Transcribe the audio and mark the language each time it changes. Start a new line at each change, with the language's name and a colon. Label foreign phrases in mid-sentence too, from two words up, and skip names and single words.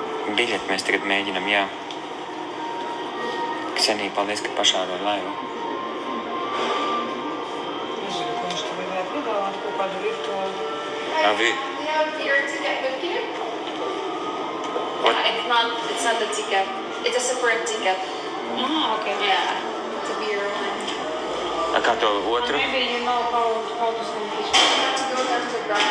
Latvian: Biļeti mēs tagad mēģinam, jā. Ksenija, paldies, ka pašāroja laivu. Nezinu, ko viņš tur gribēja piedāvāt, kaut kādu virtuālu.
English: Your ticket with you? What? It's not the ticket. It's a separate ticket. Ah, okay. Yeah. To be your own.
Latvian: Kā to otru?
English: Maybe you know how this going to be. To go down to the ground.